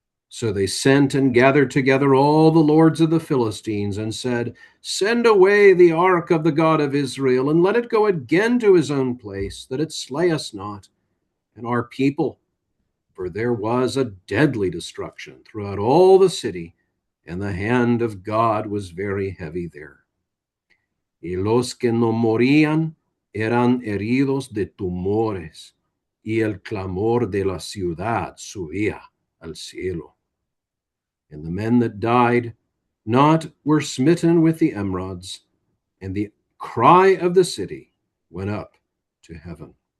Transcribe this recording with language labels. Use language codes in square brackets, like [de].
[en] So they sent and gathered together all the lords of the Philistines and said, send away the ark of the God of Israel, and let it go again to his own place, that it slay us not and our people. For there was a deadly destruction throughout all the city, and the hand of God was very heavy there. [es] Y los que no morían eran heridos de tumores, y el clamor de la ciudad subía al cielo. [en] And the men that died not were smitten with the emerods, and the cry of the city went up to heaven.